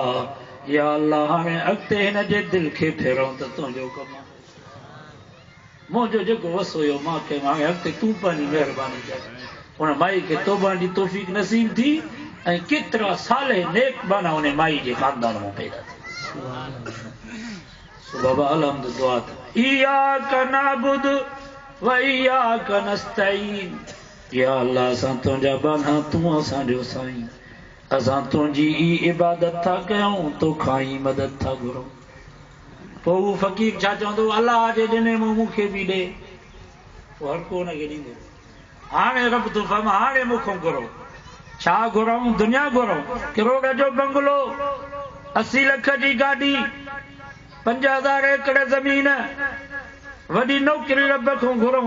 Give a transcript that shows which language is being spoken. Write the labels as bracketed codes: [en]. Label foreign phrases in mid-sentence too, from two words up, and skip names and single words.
[ar] يا الله [sd] हाणे अॻिते हिन जे दिलि खे फेरऊं त तुंहिंजो कमु आहे। मुंहिंजो जेको वस हुयो मां कयो हाणे अॻिते तूं पंहिंजी महिरबानी कर। उन माई खे तौबा जी तौफ़ीक़ नसीब थी ऐं केतिरा साल नेक बाना उन माई जे ख़ानदान में पैदा थी। बाबा [ar] الحمد دعاء إياك نعبد وإياك نستعين. يا الله [sd] असां तुंहिंजा बाना तूं असांजो साईं असां तुंहिंजी ई इबादत था कयूं तोखां ई मदद था घुरूं। पोइ हू फ़क़ीर छा चवंदो अल्लाह जे ॾिने मूं मूंखे बि ॾे। पोइ हर को हुनखे ॾींदो। हाणे रब तूं फरमा हाणे मूंखां घुरो छा घुरूं दुनिया घुरूं करोड़ जो बंगलो 80 लख जी गाॾी 5000 एकड़ ज़मीन वॾी नौकरी रब खां घुरूं।